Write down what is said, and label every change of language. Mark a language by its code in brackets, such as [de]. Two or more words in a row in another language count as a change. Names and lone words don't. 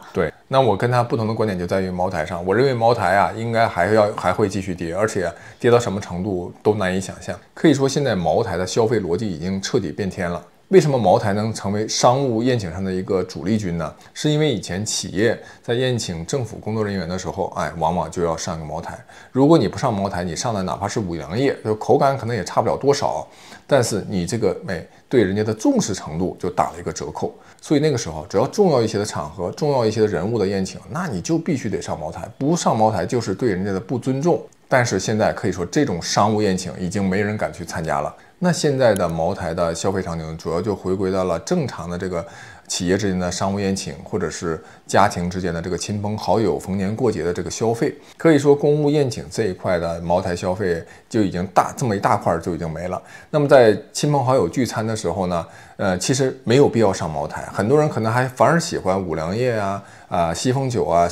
[zh] 對，那我跟他不同的觀點就在於茅台上，我認為茅台啊應該還會繼續跌，而且跌到什麼程度都難以想象。可以說現在茅台的消費邏輯已經徹底變天了。為什麼茅台能成為商務宴請上的一個主力軍呢？是因為以前企業在宴請政府工作人員的時候，往往就要上個茅台。如果你不上茅台，你上的哪怕是五糧液，就口感可能也差不了多少，但是你這個對人家的重視程度就打了一個折扣。所以那個時候，只要重要一些的場合、重要一些的人物的宴請，那你就必須得上茅台，不上茅台就是对人家的不尊重。但是現在可以說，這種商務宴請已經沒人敢去參加了。那現在的茅台的消費場景主要就回歸到了正常的這個企業之間的商務宴請，或者是家庭之間的這個親朋好友逢年過節的這個消費。可以說公務宴請這一塊的茅台消費就已經這麼一大塊就已經沒了。那麼在親朋好友聚餐的時候呢，其實沒有必要上茅台，很多人可能還反而喜歡五糧液啊、西風酒啊，